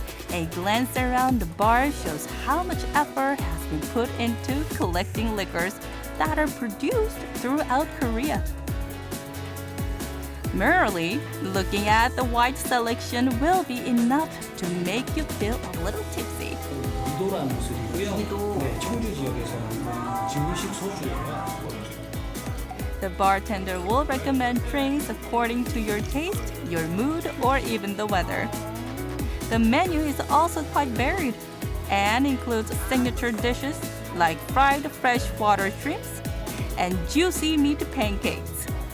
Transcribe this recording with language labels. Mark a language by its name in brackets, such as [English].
[English] A glance around the bar shows how much effort has been put into collecting liquors that are produced throughout Korea. Merely looking at the wide selection will be enough to make you feel a little tipsy. [Korean] 이도라는 술이고요. 네, 청주 지역에서 만든 진미식 소주예요. [English] The bartender will recommend drinks according to your taste, your mood, or even the weather. The menu is also quite varied and includes signature dishes like fried freshwater shrimps and juicy meat pancakes.